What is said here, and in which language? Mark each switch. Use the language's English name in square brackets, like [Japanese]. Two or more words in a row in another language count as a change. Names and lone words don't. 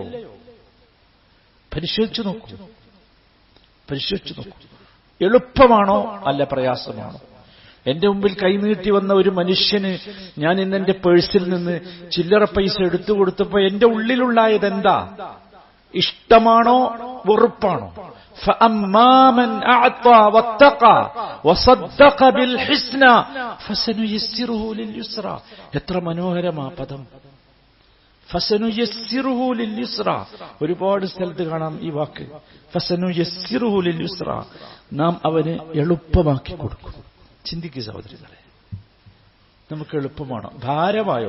[Malayalam] പരിശോധിച്ചു നോക്കൂ. എളുപ്പമാണോ അല്ല പ്രയാസമാണോ? എന്റെ മുമ്പിൽ കൈനീട്ടി വന്ന ഒരു മനുഷ്യന് ഞാൻ ഇന്ന് എന്റെ പേഴ്സിൽ നിന്ന് ചില്ലറ പൈസ എടുത്തു കൊടുത്തപ്പോ എന്റെ ഉള്ളിലുണ്ടായത് എന്താ? ഇഷ്ടമാണോ വെറുപ്പാണോ? [Arabic] فأما من أعطى واتقى وصدق بالحسنى فسنيسره لليسرى. [Malayalam] എത്ര മനോഹരമാ പദം. [Arabic] فسنيسره لليسرى. [Malayalam] ഒരുപാട് സ്ഥലത്ത് കാണാം ഈ വാക്ക്. [Arabic] فسنيسره لليسرى. [Malayalam] നാം അവന് എളുപ്പമാക്കി കൊടുക്കും. ചിന്തിക്കുക സഹോദരങ്ങളെ, നമുക്ക് എളുപ്പമാണോ ഭാരമായോ?